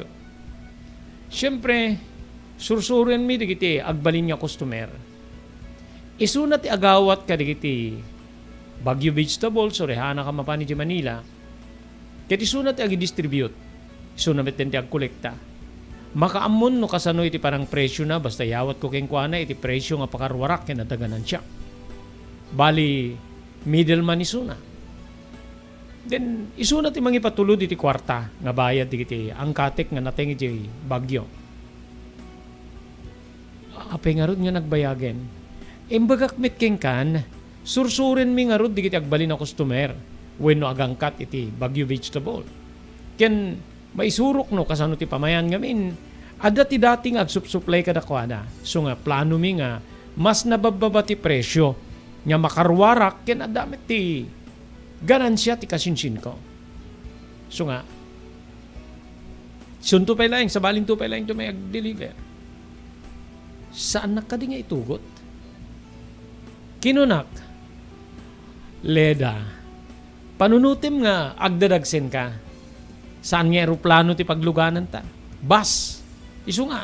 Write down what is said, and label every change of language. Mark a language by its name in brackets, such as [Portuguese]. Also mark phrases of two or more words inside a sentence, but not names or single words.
[Iloko] Siyempre, sursuren mi digiti agbalin nga customer. Isuna ti agawat ka digiti Baguio Vegetables o rehana ka mapani di Manila. Ket isuna ti agi-distribute. Isuna met ti agkolekta. Makaamon no kasano iti parang presyo na basta yawat ko kengkuana iti presyo nga pakarwarak ken nadaganan siya. Bali middleman isuna. Then isuna ti mangipatulod iti kwarta nga bayad iti angkatek nga nateng iti Baguio. Apay nga rod nga nagbayagen. Imbagak met kengkan sursuren mi nga rod digiti agbalin na customer wenno agangkat iti Baguio Vegetable. Ken maisurok no kasano ti pamayan ngamin ada ti dating agsupsuplay kada kuana. So nga plano mi nga mas nabababa ti presyo nga makarwarak ken adamit ti ganansya ti kasinsin ko. So nga sunto pa lang sa baling to pa lang to may ag-deliver. Saan nakadi nga itugot? Kinunak Leda panunutim nga agdadagsen ka. Saan nga aeroplano ti pagluganan ta? Bus. Isu nga.